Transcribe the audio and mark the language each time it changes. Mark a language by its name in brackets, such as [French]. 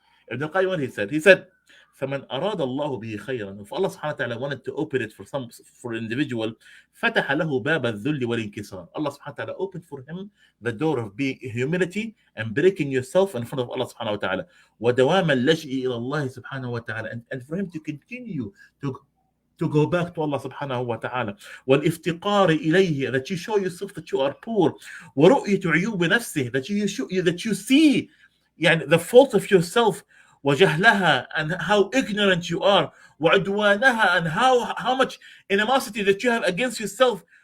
[English] Ibn al-Qayyim, what he said, [Arabic] فَمَنْ أَرَادَ اللَّهُ بِهِ خَيْرًا. [English] If Allah subhanahu wa ta'ala wanted to open it for an individual, [Arabic] فَتَحَ لَهُ بَابَ الذُّلِّ وَالْإِنْكِسَارِ. [English] Allah subhanahu wa ta'ala opened for him the door of being humility and breaking yourself in front of Allah subhanahu wa ta'ala. [Arabic] وَدَوَامَ اللَّجْءِ إِلَى اللَّهِ subhanahu wa ta'ala. [English] And for him to continue to go back to Allah subhanahu wa ta'ala. [Arabic] وَالْإِفْتِقَارِ إِلَيْهِ, [English] that you show yourself that you are poor. [Arabic] وَرُؤْيَةُ عُيُوبِ نَفْسِهِ, [English] that you see the fault of yourself. [Arabic] وجهلها, [English] and how ignorant you are. [Arabic] وعدوانها, [English] and how much animosity that you have against yourself.